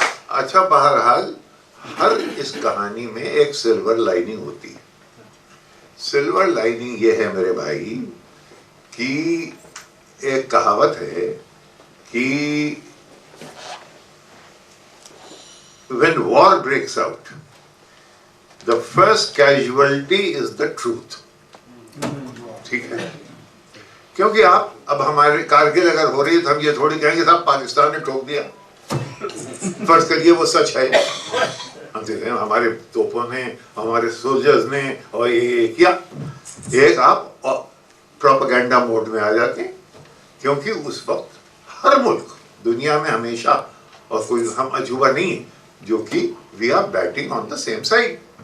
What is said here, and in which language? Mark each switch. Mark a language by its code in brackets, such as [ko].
[hi] अच्छा, बहरहाल हर इस कहानी में एक सिल्वर लाइनिंग होती है। सिल्वर लाइनिंग ये है मेरे भाई कि एक कहावत है कि [en] when war breaks out, the first casualty is the truth. [hi] ठीक है, क्योंकि आप अब हमारे कारगिल अगर हो रही है तो हम ये थोड़ी कहेंगे साहब पाकिस्तान ने ठोक दिया, फर्ज करिए वो सच है, हम कहते हैं हमारे तोपों ने, हमारे सोल्जर्स ने और ये किया, एक आप प्रोपेगेंडा मोड में आ जाते हैं, क्योंकि उस वक्त हर मुल्क दुनिया में हमेशा, और कोई हम अजूबा नहीं है, जो कि [en] We are batting on the same side.